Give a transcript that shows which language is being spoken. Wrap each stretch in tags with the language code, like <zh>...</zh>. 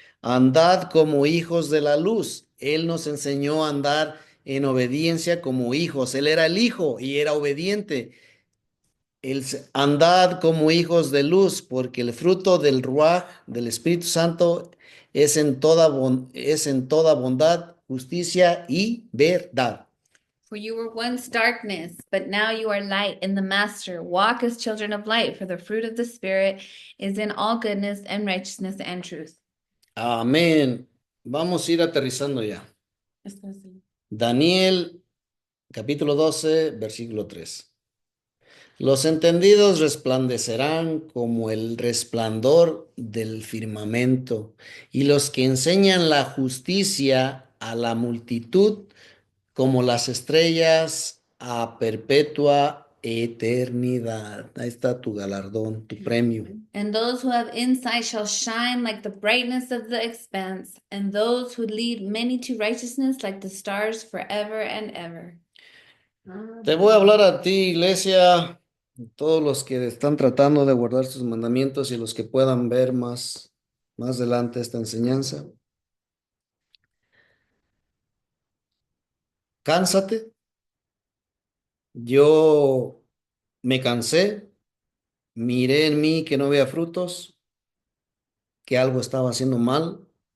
<es>Andad como hijos de la luz. Él nos enseñó a andar en obediencia como hijos. Él era el hijo y era obediente. Andad como hijos de luz, porque el fruto del Ruach, del Espíritu Santo, es en toda bondad, justicia y verdad.</es> <en>For you were once darkness, but now you are light in the Master. Walk as children of light, for the fruit of the Spirit is in all goodness and righteousness and truth.</en> <es>Amén. Vamos a ir aterrizando ya. Daniel, capítulo 12, versículo 3. Los entendidos resplandecerán como el resplandor del firmamento, y los que enseñan la justicia a la multitud como las estrellas a perpetua eternidad. Ahí está tu galardón, tu premio.</es> <en>And those who have insight shall shine like the brightness of the expanse, and those who lead many to righteousness like the stars forever and ever.</en> <es>Te voy a hablar a ti, iglesia, todos los que están tratando de guardar sus mandamientos y los que puedan ver más adelante esta enseñanza. Cánsate. Yo me cansé, miré en mí que no había frutos, que algo estaba haciendo mal.</es>